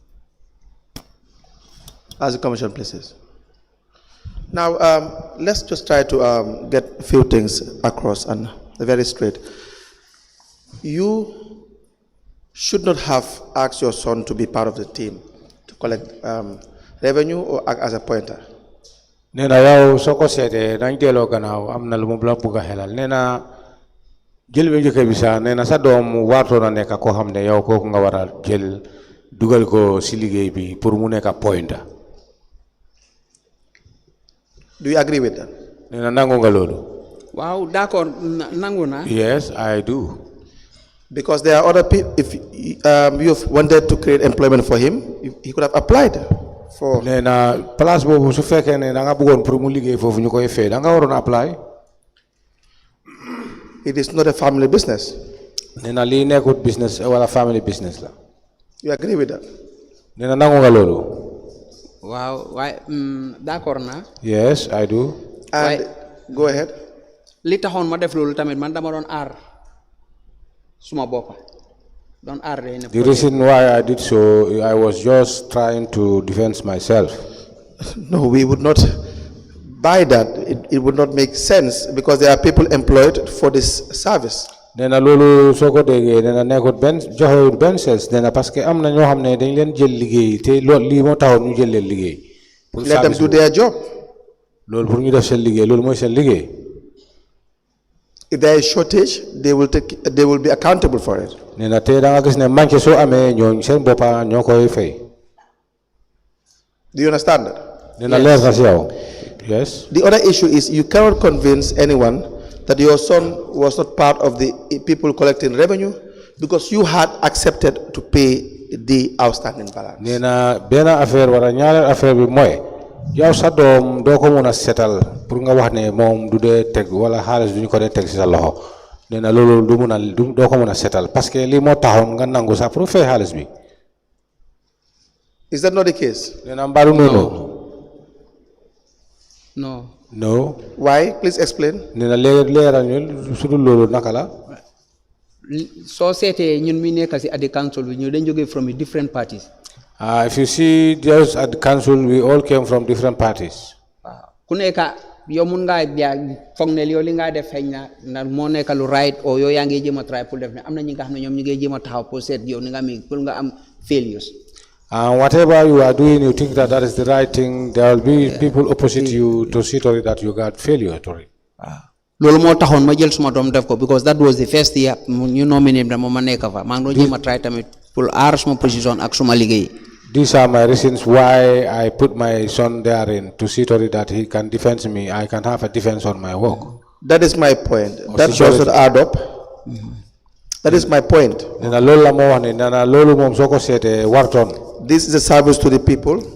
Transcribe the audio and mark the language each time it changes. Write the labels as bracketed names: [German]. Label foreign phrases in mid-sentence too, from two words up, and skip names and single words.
[English] As the Commission places. Now, let's just try to get a few things across and very straight. You should not have asked your son to be part of the team to collect revenue or act as a pointer. [Wolof] Nena yaw soko sete dañ delo gannaaw am na lu mu la bëgg a xelal nena jël bi njëkk bi sa nena sa doom warto na nekk koo xam ne yow kooku nga war a jël dugal ko si liggéey bi pour mu nekk pointer. [English] Do you agree with that? [Wolof] Nena nangu nga loolu. Wow, d'accord, nangu na. [English] Yes, I do. Because there are other people, if you've wanted to create employment for him, he could have applied for. [Wolof] Nena place boobu su fekkee ne da nga bëggoon pour mu liggéey foofu ñu koy fay da nga waroon apply. [English] It is not a family business. [Wolof] Nena lii nekkut business wala [English] family business [Wolof] la. [English] You agree with that? [Wolof] Nena nangu nga loolu. Wow, d'accord na. [English] Yes, I do. And go ahead. [Wolof] Li taxoon ma def loolu tamit man dama doon aar suma boppa doon aar de. [English] The reason why I did so, I was just trying to defend myself. No, we would not buy that. It would not make sense because there are people employed for this service. [Wolof] Nena lolu soko dege nena nekut ben joxewut ben sens nena [French] parce que [Wolof] am na ñoo xam ne dañ leen jël liggéey te loolu lii moo taxoon ñu jël leen liggéey. [English] Let them do their job. [Wolof] Loolu pour ñu def seen liggéey loolu mooy seen liggéey. [English] If there is shortage, they will be accountable for it. [Wolof] Nena te da nga gis ne manqué soo amee ñoo seen boppa ñoo koy fay. [English] Do you understand that? [Wolof] Nena leer na si yow. [English] Yes. The other issue is you cannot convince anyone that your son was not part of the people collecting revenue because you had accepted to pay the outstanding balance. [Wolof] Nena bena affaire wala ñaareel affaire bi mooy yow sa doom doo ko mun a setal pour nga wax ne moom du dee teg wala xaalis du ñu ko dee teg si sa loxo nena loolu du mun a doo ko mun a setal [French] parce que [Wolof] lii moo taxoon nga nangu sax pour fay xaalis bi. [English] Is that not the case? [Wolof] Nena mbaalu noonu. [English] No. No. Why? Please explain. [Wolof] Nena leeral ñu su dul loolu naka la. Soo seetee ñun mi nekk si [English] at the council [Wolof] bi ñu dañ jógee [English] from different parties. If you see just at the council, we all came from different parties. [Wolof] Ku nekk yow mun ngaa foog ne yow li ngaa def xëy na moo nekk lu right or yow yaa ngi jéem a try pour def ne am na ñi nga xam ne ñoom ñu ngi jéem a taxaw pour seet yow ni nga amee pour nga am failures. [English] Whatever you are doing, you think that that is the right thing, there will be people opposite you to see to it that you got failure to it. [Wolof] Loolu moo taxoon ma jël suma doom def ko [English] because that was the first year [Wolof] ñu nominate dama ma nekk fa maa ngi doon jéem a try tamit pour aar suma position ak suma liggéey. [English] These are my reasons why I put my son therein to see to it that he can defend me. I can have a defense on my work. That is my point. That should add up. That is my point. This is a service to the people.